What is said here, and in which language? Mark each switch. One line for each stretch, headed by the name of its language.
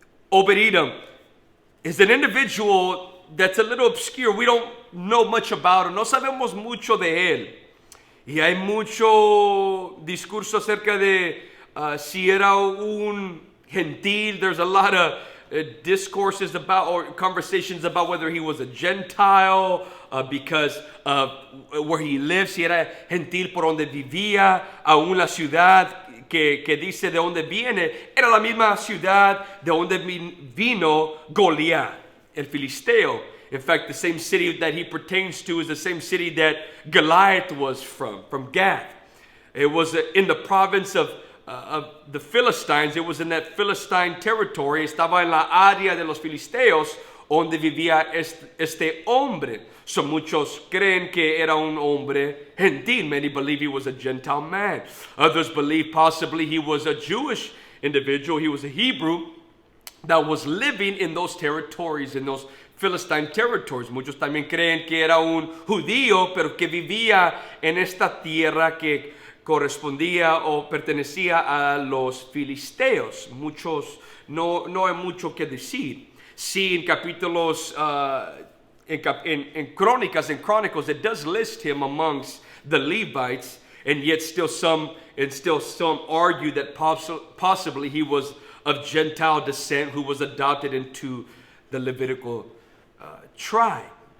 English: Obed-Edom is an individual that's a little obscure. We don't know much about him.
Spanish: No sabemos mucho de él. Y hay mucho discurso acerca de si era un gentil.
English: There's a lot of discourses about or conversations about whether he was a Gentile because of where he lives.
Spanish: Si era gentil por donde vivía, aún la ciudad que dice de donde viene, era la misma ciudad de donde vino Goliat, el filisteo.
English: In fact, the same city that he pertains to is the same city that Goliath was from Gath. It was in the province of the Philistines. It was in that Philistine territory.
Spanish: Estaba en la área de los filisteos donde vivía este hombre. So muchos creen que era un hombre gentil.
English: Many believe he was a Gentile man. Others believe possibly he was a Jewish individual. He was a Hebrew that was living in those territories, in those Philistine territories.
Spanish: Muchos también creen que era un judío, pero que vivía en esta tierra que correspondía o pertenecía a los filisteos. Muchos, no hay mucho que decir. Sí, en capítulos, en
English: Chronicles, it does list him amongst the Levites, and yet still some argue that possibly he was of Gentile descent who was adopted into the Levitical tribe.